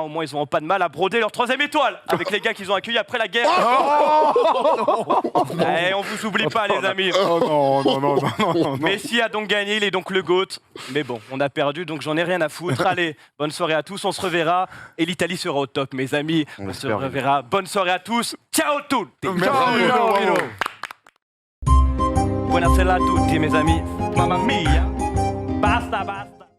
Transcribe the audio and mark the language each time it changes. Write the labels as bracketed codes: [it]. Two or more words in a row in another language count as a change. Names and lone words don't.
[fr] Au moins, ils n'auront pas de mal à broder leur 3e étoile avec les gars qu'ils ont accueillis après la guerre. Eh, on vous oublie pas, les amis. Oh non. Messi a donc gagné, il est donc le GOAT. Mais bon, on a perdu, donc j'en ai rien à foutre. Allez, bonne soirée à tous, on se reverra. Et l'Italie sera au top, mes amis. On se reverra. Bonne soirée à tous. [it] Ciao tutti. Ciao. Buonasera a tutti, [fr] mes amis. [it] Mamma mia. Basta.